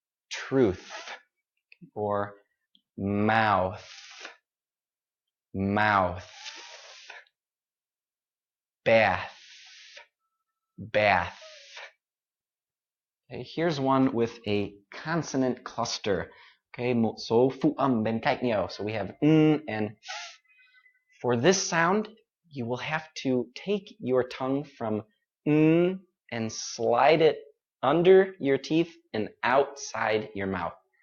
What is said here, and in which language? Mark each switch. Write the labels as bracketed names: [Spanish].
[English] Truth. Or mouth. Mouth. Bath. Bath. Okay, here's one with a consonant cluster. [Vietnamese] Okay, một số phụ âm bên cạnh nhau. [English] So we have and for this sound, you will have to take your tongue from and slide it under your teeth and outside your mouth.